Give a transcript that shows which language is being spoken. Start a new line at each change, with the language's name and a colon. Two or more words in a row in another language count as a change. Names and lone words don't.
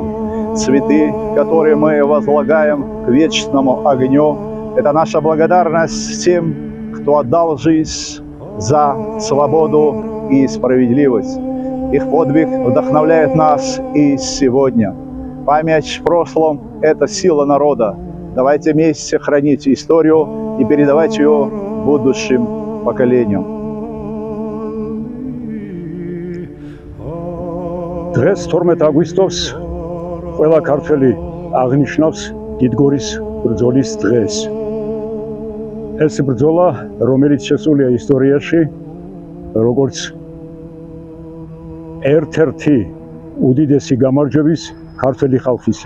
Russian: Цветы, которые мы возлагаем к вечному огню, это наша благодарность тем, кто отдал жизнь за свободу и справедливость. Их подвиг вдохновляет нас и сегодня. Память в прошлом – это сила народа. Давайте вместе хранить историю и передавать ее будущим поколениям.
Georgian: დღეს 12 აგვისტოს ყველა ქართველი აღნიშნავს დიდგორის ბრძოლის დღეს. ეს ბრძოლა, რომელიც შესულია ისტორიაში, როგორც ერთ-ერთი უდიდესი გამარჯვების ქართველი ხალხისა.